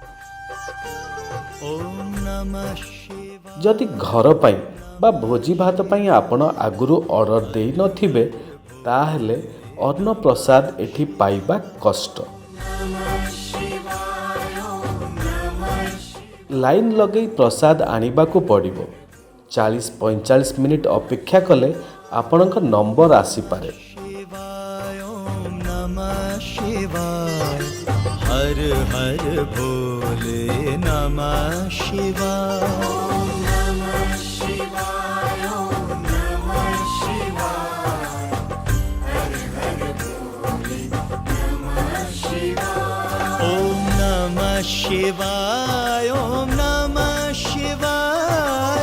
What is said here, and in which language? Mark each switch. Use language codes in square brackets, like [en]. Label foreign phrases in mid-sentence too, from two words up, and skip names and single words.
[or] ଯଦି ଘର ପାଇଁ ବା ଭୋଜି ଭାତ ପାଇଁ ଆପଣ ଆଗରୁ ଅର୍ଡର ଦେଇ ନଥିବେ ତାହେଲେ ଅନ୍ନ ପ୍ରସାଦ ଏଠି ପାଇବା କଷ୍ଟ। ଲାଇନ ଲଗାଇ ପ୍ରସାଦ ଆଣିବାକୁ ପଡ଼ିବ। 40-45 ମିନିଟ ଅପେକ୍ଷା କଲେ ଆପଣଙ୍କ ନମ୍ବର ଆସିପାରେ। [hi] हर हर भोले [sa] नमः शिवाय। ओम नमः शिवाय, ओम नमः शिवाय।